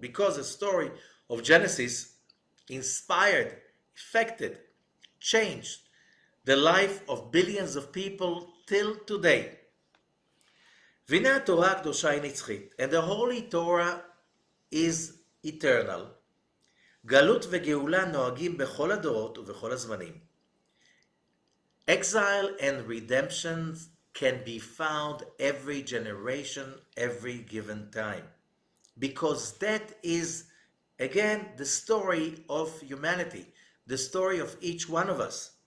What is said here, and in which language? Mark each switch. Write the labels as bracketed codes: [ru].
[en] Because the story of Genesis inspired, affected, changed the life of billions of people till today. [he] והנה התורה הקדושה היא נצחית, [en] and the Holy Torah is eternal. [he] גלות וגאולה נוהגים בכל הדורות ובכל הזמנים. [en] Exile and redemption can be found every generation, every given time. Because that is, again, the story of humanity, the story of each one of us.